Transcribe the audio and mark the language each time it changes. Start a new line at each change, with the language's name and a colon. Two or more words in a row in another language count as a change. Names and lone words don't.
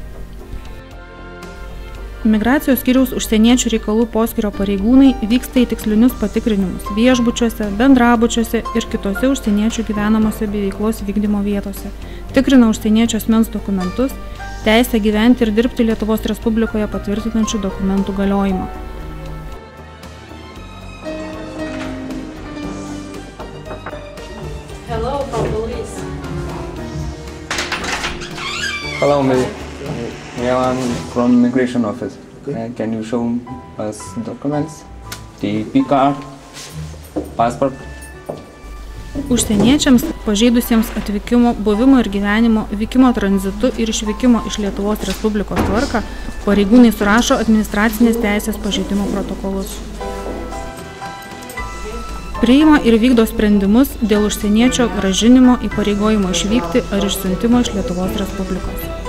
Lithuanian: Migracijos skyriaus užsieniečių reikalų poskyrio pareigūnai vyksta į tikslinius patikrinimus viešbučiuose, bendrabučiuose ir kitose užsieniečių gyvenamose bei veiklos vykdymo vietose, tikrina užsieniečių asmens dokumentus, teisę gyventi ir dirbti Lietuvos Respublikoje patvirtinančių dokumentų galiojimą.
English: Hello, police. Hello, I'm from Immigration Office. Can you show us documents? TP card, passport.
Lithuanian: Užsieniečiams pažeidusiems atvykimo, buvimo ir gyvenimo, vykimo tranzitu ir išvykimo iš Lietuvos Respublikos tvarką pareigūnai surašo administracinės teisės pažeidimo protokolus. Priima ir vykdo sprendimus dėl užsieniečio grąžinimo, įpareigojimo išvykti ar išsiuntimo iš Lietuvos Respublikos.